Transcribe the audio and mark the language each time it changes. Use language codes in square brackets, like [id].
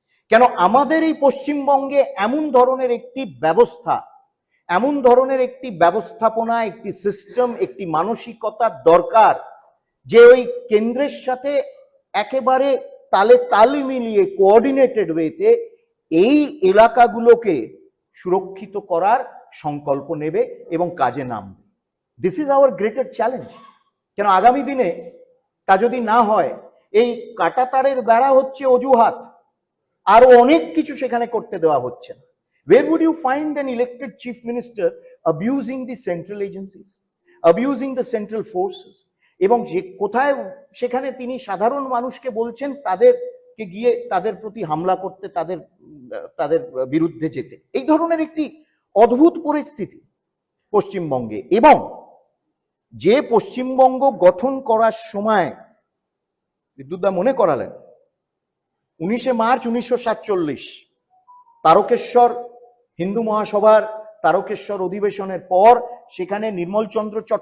[bn] কেন আমাদের এই পশ্চিমবঙ্গে এমন ধরনের একটি ব্যবস্থা, এমন ধরনের একটি ব্যবস্থাপনা, একটি সিস্টেম, একটি মানসিকতা দরকার, যে ওই কেন্দ্রের সাথে একেবারে তালে তাল মিলিয়ে কোঅর্ডিনেটেড ওয়েতে এই এলাকাগুলোকে সুরক্ষিত করার সংকল্প নেবে এবং কাজে নামবে। [en] This is our greater challenge. [bn] কেন আগামী দিনে তা যদি না হয়, এই কাঁটাতারের বেড়া হচ্ছে অজুহাত, আরো অনেক কিছু সেখানে করতে দেওয়া হচ্ছে না। [en] Where would you find an elected chief minister abusing the central agencies, abusing the central forces? [bn] এবং যে কোথায় সেখানে তিনি সাধারণ মানুষকে বলছেন তাদেরকে গিয়ে তাদের প্রতি হামলা করতে, তাদের বিরুদ্ধে যেতে। এই ধরনের একটি অদ্ভুত পরিস্থিতি পশ্চিমবঙ্গে। এবং যে পশ্চিমবঙ্গ গঠন করার সময় বিদ্যুৎদা মনে করালেন 19 মার্চ 1947 তারকেশ্বর হিন্দু মহাসভার তারকেশ্বর অধিবেশনের পর সেখানে নির্মলচন্দ্র